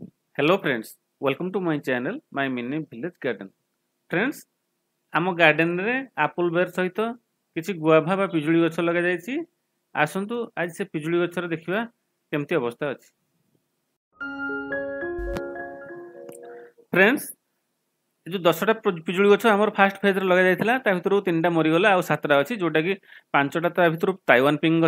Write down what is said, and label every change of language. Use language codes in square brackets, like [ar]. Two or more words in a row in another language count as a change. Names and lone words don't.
[en] Hello friends, welcome to my channel, my mini village garden. Friends, [or] ଆମ ଗାର୍ଡେନରେ ଆପଲ ବେର ସହିତ କିଛି ଗୁଆଭା ବା ପିଜୁଳି ଗଛ ଲଗାଯାଇଛି। ଆସନ୍ତୁ ଆଜି ସେ ପିଜୁଳି ଗଛର ଦେଖିବା କେମିତି ଅବସ୍ଥା ଅଛି। ଫ୍ରେଣ୍ଡସ୍, ଏ ଯେଉଁ 10ଟା ପିଜୁଳି ଗଛ ଆମର [en] first phase [or] ଲଗାଯାଇଥିଲା, ତା ଭିତରୁ 3ଟା ମରିଗଲା, ଆଉ 7ଟା ଅଛି, ଯେଉଁଟାକି 5ଟା ତା ଭିତରୁ ତାଇୱାନ ପିଙ୍କ ଗଛ।